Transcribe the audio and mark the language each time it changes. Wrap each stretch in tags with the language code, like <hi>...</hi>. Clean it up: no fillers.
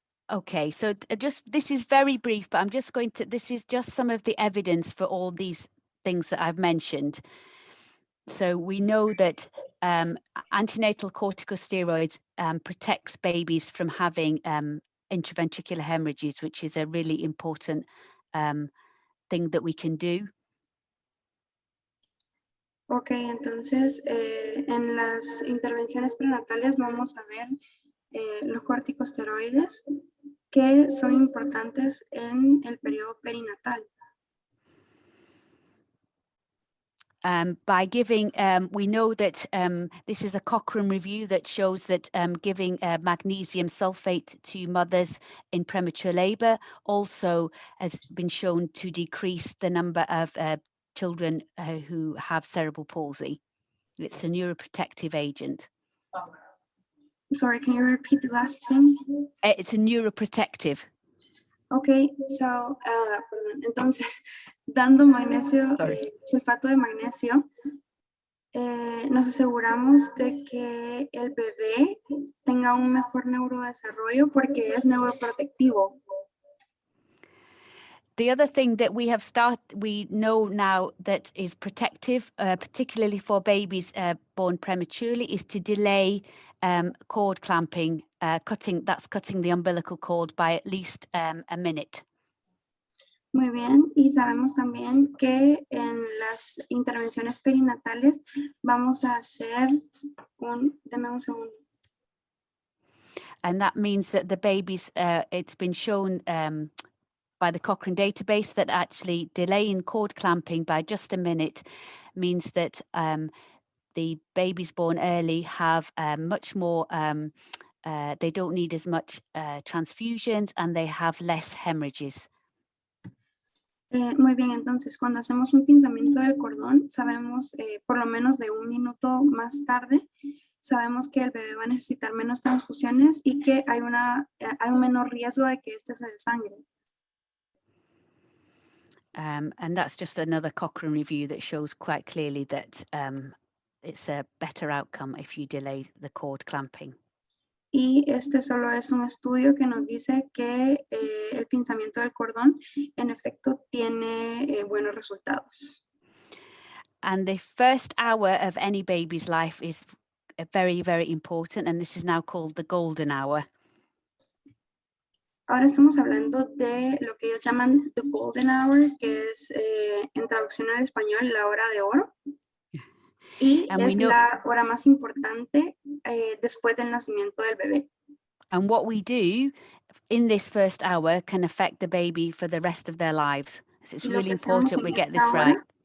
<en>Okay, so this is very brief, but I'm just going to, this is just some of the evidence for all these things that I've mentioned. So we know that antenatal corticosteroids protects babies from having intraventricular hemorrhages, which is a really important thing that we can do.</en> <es>Ok, entonces en las intervenciones prenatales vamos a ver los corticosteroides que son importantes en el periodo perinatal.</es> <en>By giving, we know that this is a Cochrane review that shows that giving magnesium sulfate to mothers in premature labor also has been shown to decrease the number of children who have cerebral palsy. It's a neuroprotective agent. Sorry, can you repeat the last thing? It's a neuroprotective.</en> <es>Ok, so, perdón, entonces, dando magnesio, sulfato de magnesio, nos aseguramos de que el bebé tenga un mejor neurodesarrollo porque es neuroprotectivo.</es> <en>The other thing that we know now that is protective, particularly for babies born prematurely, is to delay cord clamping, cutting the umbilical cord by at least a minute.</en> <es>Muy bien, y sabemos también que en las intervenciones perinatales vamos a hacer deme un segundo.</es> <en>And that means that the babies, it's been shown by the Cochrane database that actually delaying cord clamping by just a minute means that the babies born early have much more, they don't need as much transfusions, and they have less hemorrhages.</en> <es>Muy bien, entonces cuando hacemos un pinzamiento del cordón, sabemos por lo menos de un minuto más tarde, sabemos que el bebé va a necesitar menos transfusiones y que hay un menor riesgo de que éste se desangre.</es> <en>And that's just another Cochrane review that shows quite clearly that it's a better outcome if you delay the cord clamping.</en> <es>Y este solo es un estudio que nos dice que el pinzamiento del cordón en efecto tiene buenos resultados.</es> <en>And the first hour of any baby's life is very, very important, and this is now called the golden hour.</en> <es>Ahora estamos hablando de lo que ellos llaman</es> <en>the golden hour,</en> <es>que es en traducción al español la hora de oro. Y es la hora más importante después del nacimiento del bebé.</es> <en>And what we do in this first hour can affect the baby for the rest of their lives. So it's really important we get this right.</en>